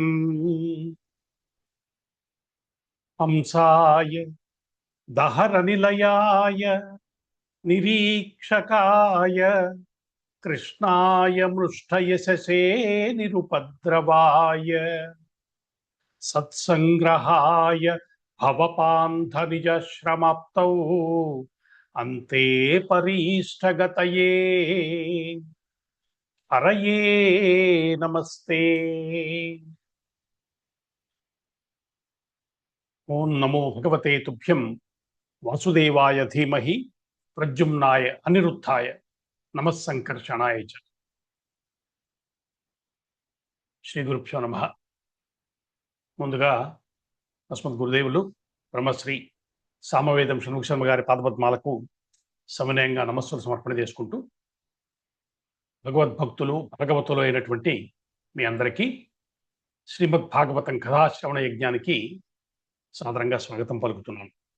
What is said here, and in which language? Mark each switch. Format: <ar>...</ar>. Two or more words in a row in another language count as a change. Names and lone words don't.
<sa>हंसाय दहरनिलयाय निरीक्षकाय कृष्णाय मृष्टयशसे निरुपद्रवाय सत्संग्रहाय भवपान्थनिजश्रमाप्तौ अन्ते परीष्ठगतये हरये नमस्ते। ओं नमो भगवते तुभ्यं वासुदेवाय धीमहि प्रद्युम्नाय अनिरुद्धाय नमः संकर्षणाय च। శ్రీ గురుభ్యో నమః.</sa> <te>ముందుగా అస్మద్ గురుదేవులు బ్రహ్మశ్రీ సామవేదం షణ్ముఖ శర్మ గారి పాదపద్మాలకు సమన్వయంగా నమస్సులు సమర్పణ చేసుకుంటూ భగవద్భక్తులు భగవతులు అయినటువంటి మీ అందరికీ శ్రీమద్ భాగవతం కథాశ్రవణ యజ్ఞానికి సాదరంగా స్వాగతం పలుకుతున్నాను.</te>